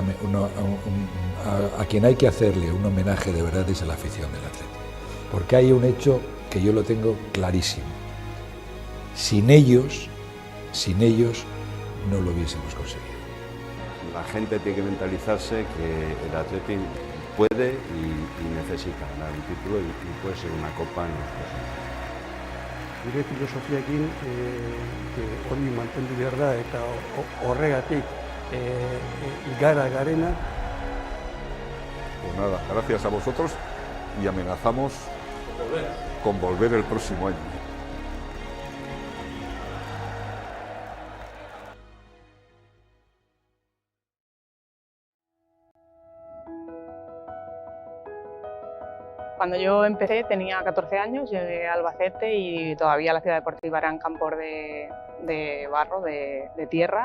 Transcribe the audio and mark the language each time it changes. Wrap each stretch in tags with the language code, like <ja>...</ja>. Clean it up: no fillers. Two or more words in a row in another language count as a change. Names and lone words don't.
<es>a quien hay que hacerle un homenaje de verdad es a la afición del Athletic, porque hay un hecho que yo lo tengo clarísimo: sin ellos no lo hubiésemos conseguido. La gente tiene que mentalizarse que el Athletic puede y necesita ganar un título y puede ser una copa en los próximos años.</es> <eu>Gure filosofiakin hori mantendu behar da eta horregatik gara garena.</eu> <es>Pues nada, gracias a vosotros y amenazamos con volver el próximo año. Cuando yo empecé tenía 14 años, llegué a Albacete y todavía la ciudad deportiva eran campos de barro, de tierra.</es>